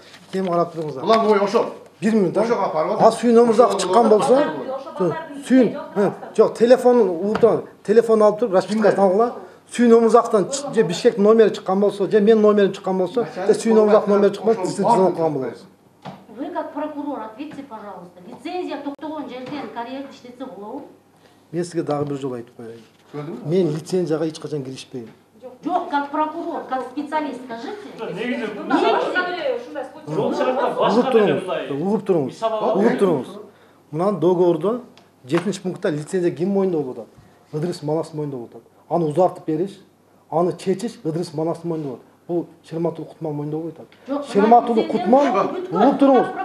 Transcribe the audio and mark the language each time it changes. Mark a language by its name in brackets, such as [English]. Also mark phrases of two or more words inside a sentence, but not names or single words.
[Kyrgyz] кем карап туруңуздар? Булар ой ошол. 1 минут. Ошого апарып А Сүйүн Өмүрзак чыккан болсо, Сүйүн, жок, телефонун уурдан, телефон алып туруп, распискасын алгыла. Сүйүн Өмүрзактан же Бишкек номери чыккан болсо, же менин номерим чыккан болсо, Сүйүн Өмүрзак номери чыкмаса, сиз звонок кылган болосуз. [Russian] Вы как прокурор ответьте, пожалуйста. [Kyrgyz] Лицензия токтогон жерден карьерди иштетсе болобу? Мен сизге дагы бир жолу айтып коеюн. Мен лицензияга эч качан киришпейм. Жок, [Russian] как прокурор, как специалист, скажите. [Kyrgyz] Угуп туруңуз. Мынан договордо 7-пунктта лицензия ким моюнда болуп атат? Ыдырыс Манас моюнда болуп атат. Аны узартып бериш, аны чечиш Ыдырыс Манас моюнда болот. Бул Шерматуллу Кутман моюнда болуп атат. Шерматуллу Кутман, угуп туруңуз.